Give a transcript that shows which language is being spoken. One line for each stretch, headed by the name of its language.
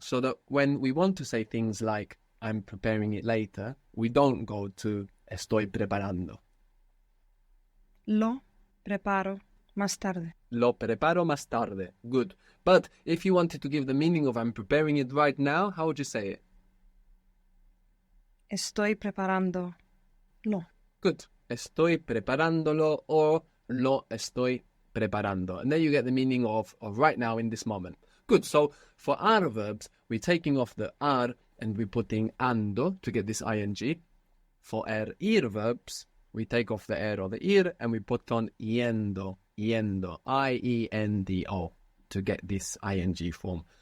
English: So that when we want to say things like I'm preparing it later, we don't go to
Spanish: estoy preparando. Lo preparo más tarde. Lo preparo más tarde.
English: Good. But if you wanted to give the meaning of I'm preparing it right now, how would you say it?
Spanish: Estoy preparando. Lo.
English: Good.
Spanish: Estoy preparándolo or lo estoy preparando.
English: And then you get the meaning of right now in this moment. Good. So for our verbs, we're taking off the ar and we're putting ando to get this ing. For our ir verbs, we take off the er or the ir and we put on yendo, yendo, I-E-N-D-O to get this ing form.